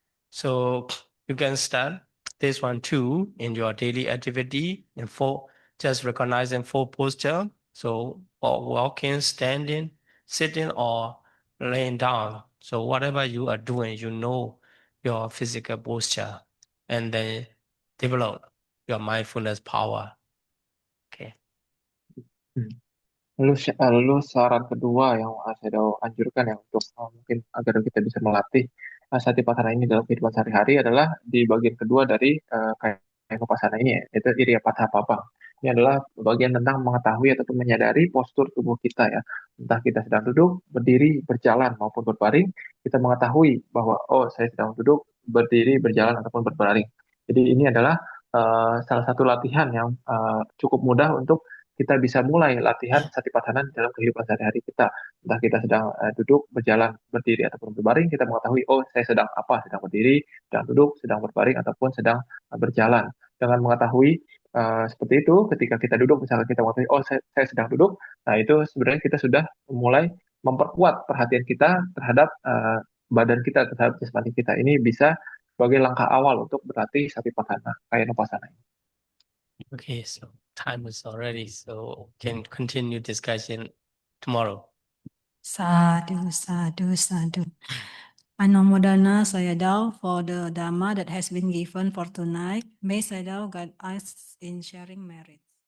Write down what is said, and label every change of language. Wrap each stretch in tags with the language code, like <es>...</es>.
<en>So you can start this one too in your daily activity in just recognizing full posture. So walking, standing, sitting, or laying down. So whatever you are doing, you know your physical posture, and then develop your mindfulness power. Okay.</en> <id>Lalu saran kedua yang saya anjurkan ya untuk mungkin agar kita bisa melatih Satipatthana ini dalam kehidupan sehari-hari adalah di bagian kedua dari Kayanupasana ini, yaitu Iryapatha Pabang. Ini adalah bagian tentang mengetahui ataupun menyadari postur tubuh kita ya. Entah kita sedang duduk, berdiri, berjalan maupun berbaring, kita mengetahui bahwa oh saya sedang duduk, berdiri, berjalan ataupun berbaring. Jadi ini adalah salah satu latihan yang cukup mudah untuk kita bisa mulai latihan Satipatthana dalam kehidupan sehari-hari kita. Entah kita sedang duduk, berjalan, berdiri, ataupun berbaring, kita mengetahui, oh saya sedang apa, sedang berdiri, sedang duduk, sedang berbaring, ataupun sedang berjalan. Dengan mengetahui seperti itu, ketika kita duduk, misalnya kita mengetahui, oh saya sedang duduk, nah itu sebenarnya kita sudah mulai memperkuat perhatian kita terhadap badan kita, terhadap jasmani kita. Ini bisa sebagai langkah awal untuk berlatih Satipatthana, Kayanupasana.</id> <en>Okay, so time is already, so can continue discussion tomorrow.</en> <pi>Sadhu, sadhu, sadhu.</pi> <en>Anamodana Sayadaw for the Dhamma that has been given for tonight. May Sayadaw guide us in sharing merit.</en>